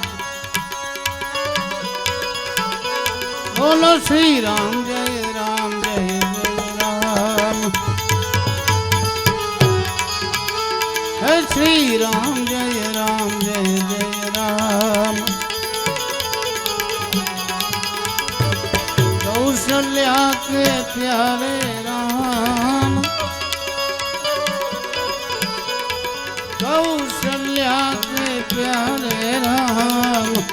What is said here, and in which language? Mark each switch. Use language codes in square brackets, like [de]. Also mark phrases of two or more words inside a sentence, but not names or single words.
[gu] બોલો શ્રી રામ જય રામ જય જય રામ. હે શ્રી રામ જય રામ જય જય રામ. [hi] कौशल्या के प्यारे राम. कौशल्या के प्यारे राम.